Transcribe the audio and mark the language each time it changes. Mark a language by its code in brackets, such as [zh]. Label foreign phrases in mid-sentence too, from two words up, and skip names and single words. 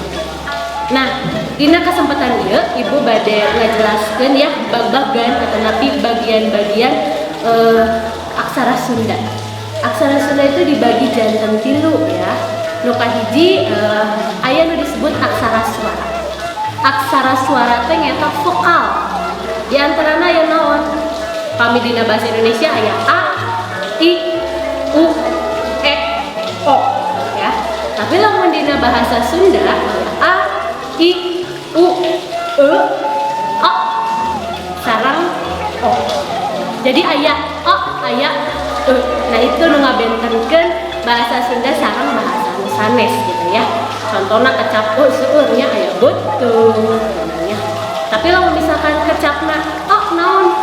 [su] Nah, dina kesempatan ieu Ibu bade ngajelaskeun ya babagan atanapi bagian-bagian aksara Sunda. Aksara Sunda itu dibagi janten 3 ya. Nu kahiji aya nu disebut aksara suara. Aksara suara teh nyaeta vokal. Di antarana aya naon? Pami dina bahasa Indonesia aya a, i, u, e, o ya. Tapi lamun dina bahasa Sunda a, i, u, e, a sareng o. Jadi aya a, aya e. Nah itu nu ngabentenkeun bahasa Sunda sareng bahasa sanes gitu ya. Contohna kecap seueurnya aya beuteung namanya. Tapi lamun misalkan kecapna oh naon?